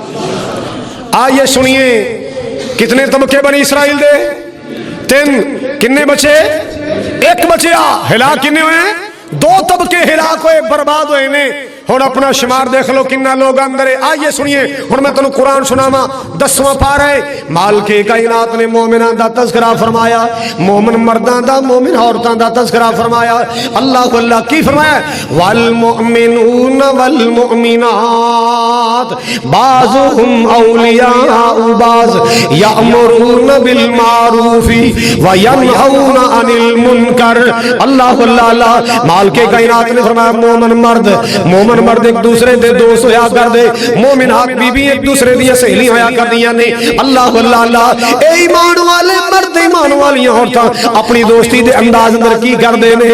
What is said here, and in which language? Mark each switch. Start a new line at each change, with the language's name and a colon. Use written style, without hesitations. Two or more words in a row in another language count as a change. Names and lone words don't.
Urdu: آئیے سنیے،
Punjabi: کتنے طبقے بنی اسرائیل دے؟ 3۔ کتنے بچے؟ 1 بچیا۔ ہلاک کتنے ہوئے ہیں؟ 2 طبقے ہلاک ہوئے، برباد ہوئے نے۔ ہن اپنا شمار دیکھ لو کنا لوگ اندر ہے۔
Urdu: آئیے سنیے،
Punjabi: ہن میں تنوں قرآن سناواں 10واں پارہ ہے۔ مالک کائنات نے مومناں دا تذکرہ فرمایا، مومن مرداں دا، مومن عورتاں دا تذکرہ فرمایا۔ اللہ کی فرمایا؟
Arabic: والمؤمنون والمؤمنات بعضهم اولیاء بعض یأمرون بالمعروف وینہون عن المنکر۔
Punjabi: اللہ مالک کائنات نے فرمایا مومن مرد ایک دوسرے دے دوست ہویا کر دے، مومنات بی بی ایک دوسرے دیا سہیلی ہویا کر دیا نے۔ اللہ اے ایمان والے مرد، ایمان والی عورتاں اپنی دوستی دے انداز اندر کی کر دے نے؟